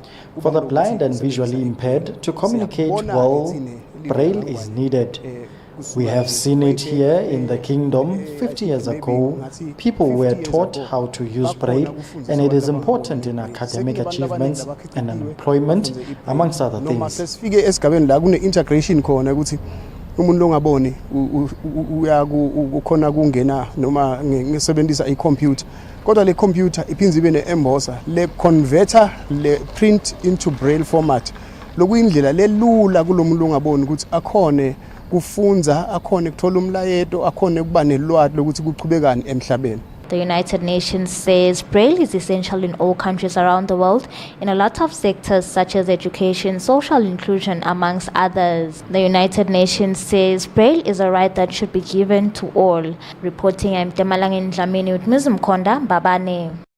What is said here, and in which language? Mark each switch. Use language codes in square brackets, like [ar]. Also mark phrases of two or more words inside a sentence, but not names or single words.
[en] For the blind and visually impaired to communicate well, Braille is needed. We have seen it here in the kingdom. 50 years ago, people were taught how to use Braille, and it is important in academic achievements and employment, amongst other things. [ss] Umuntu ongaboni ukhona kungena noma ngisebenzisa i-computer kodwa le computer iphinze ibe ne-embosser le converter le [en] print into Braille format [ss] lokuyindlela lelula kulomuntu ongaboni ukuthi akhone kufunza akhone kuthola umlayeto akhone kuba nelwazi lokuthi kuqhubekani emhlabeni. [en] The United Nations says Braille is essential in all countries around the world in a lot of sectors such as education, social inclusion, amongst others. The United Nations says Braille is a right that should be given to all. Reporting, I'm Temalangin Dlamini with Mizum Konda, Babane.